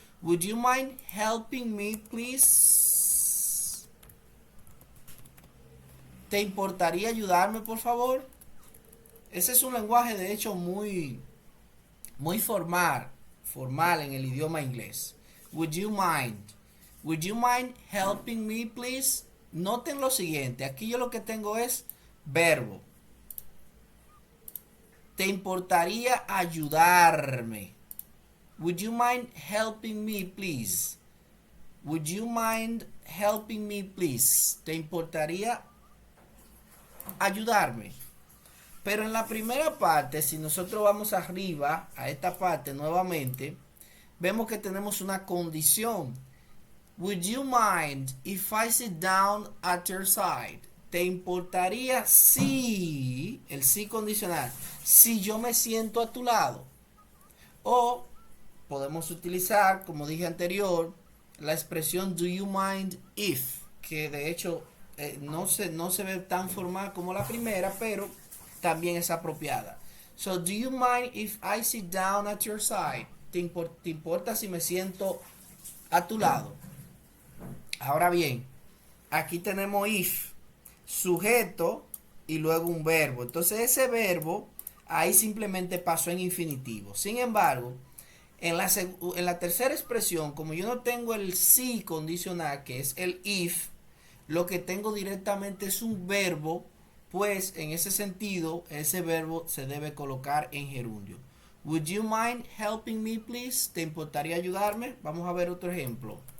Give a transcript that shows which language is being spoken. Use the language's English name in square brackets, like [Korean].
[English] Would you mind helping me, please? [Spanish] ¿Te importaría ayudarme, por favor? Ese es un lenguaje, de hecho, muy formal en el idioma inglés. [English] Would you mind? Would you mind helping me, please? [Spanish] Noten lo siguiente. Aquí yo lo que tengo es verbo. ¿Te importaría ayudarme? [English] Would you mind helping me, please? Would you mind helping me, please? [Spanish] ¿Te importaría ayudarme? Pero en la primera parte, si nosotros vamos arriba a esta parte nuevamente, vemos que tenemos una condición. [English] Would you mind if I sit down at your side? [Spanish] ¿Te importaría si, el sí condicional, si yo me siento a tu lado? O podemos utilizar, como dije anterior, la expresión do you mind if, que de hecho no se ve tan formal como la primera, pero también es apropiada. [English] So, do you mind if I sit down at your side? [Spanish] ¿Te importa si me siento a tu lado? Ahora bien, aquí tenemos if, sujeto y luego un verbo. Entonces ese verbo ahí simplemente pasó en infinitivo. Sin embargo, en la tercera expresión, como yo no tengo el sí condicional, que es el if, lo que tengo directamente es un verbo, pues en ese sentido, ese verbo se debe colocar en gerundio. [English] Would you mind helping me, please? [Spanish] ¿Te importaría ayudarme? Vamos a ver otro ejemplo.